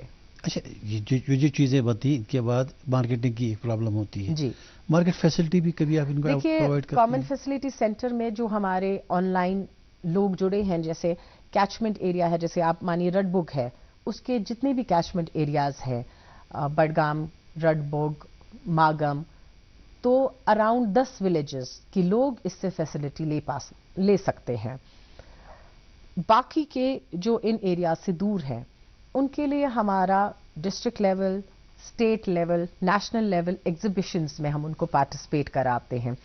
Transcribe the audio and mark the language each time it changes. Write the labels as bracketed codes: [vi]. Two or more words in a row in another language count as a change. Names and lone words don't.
[ur] اچھا, جو چیزیں بنتی ان کے بعد مارکیٹنگ کی ایک پرابلم ہوتی ہے. جی. [en] market facility [ur] بھی کبھی آپ ان کو پرووائڈ کرتے ہیں؟ [en] common facility centre [ur] میں جو ہمارے [en] online [ur] لوگ جڑے ہیں, جیسے [en] catchment area [ur] ہے, جیسے آپ مانیے رڈ بگ ہے, اس کے جتنے بھی [en] catchment areas [ur] ہیں, بڈگام, رڈ بگ, ماگم, تو [en] around 10 villages [ur] کی لوگ اس سے فیسلٹی لے سکتے ہیں. باقی کے جو ان ایریا سے دور ہیں ان کے لیے ہمارا [en] district level, state level, national level exhibitions [ur] میں ہم ان کو پارٹیسپیٹ کراتے ہیں.